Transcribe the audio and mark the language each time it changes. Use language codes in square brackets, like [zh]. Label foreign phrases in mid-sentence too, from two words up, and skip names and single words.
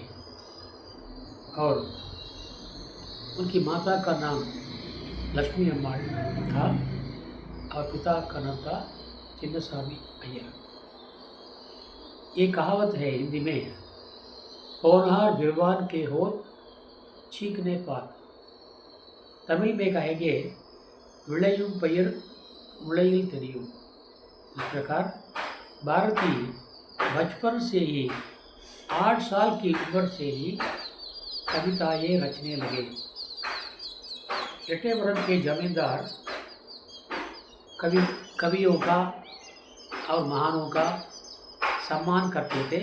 [hi] और उनकी माता का नाम लक्ष्मी अम्माள் था और पिता का नाम था चिन्नस्वामी अय्यर. ये कहावत है हिंदी में, होनहार विद्वान के होत चीखने पात. तमिल में कहेंगे [ta] विளையும் பயிர் முளையில் தெரியும். [hi] इस प्रकार भारती बचपन से ही 8 साल की उम्र से ही कविताएँ रचने लगे. एटयपुरम के जमींदार कवियों का और महानों का सम्मान करते थे.